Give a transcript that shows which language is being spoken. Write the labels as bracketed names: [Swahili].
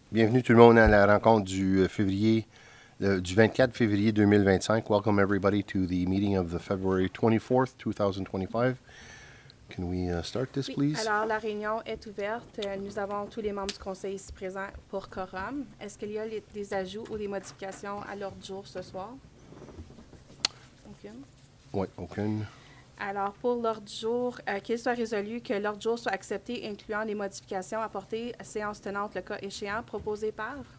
[French] Bienvenue tout le monde à la rencontre du du 24 février 2025. [English] Welcome everybody to the meeting of the February 24th, 2025. Can we start this, [French] Oui, [English] please? [French] alors la réunion est ouverte. Nous avons tous les membres du Conseil ici présents pour quorum. Est-ce qu'il y a des ajouts ou des modifications à l'ordre du jour ce soir? Aucune. Oui, aucune. Alors, pour l'ordre du jour, qu'il soit résolu que l'ordre du jour soit accepté, incluant les modifications apportées à séance tenante, le cas échéant, proposé par?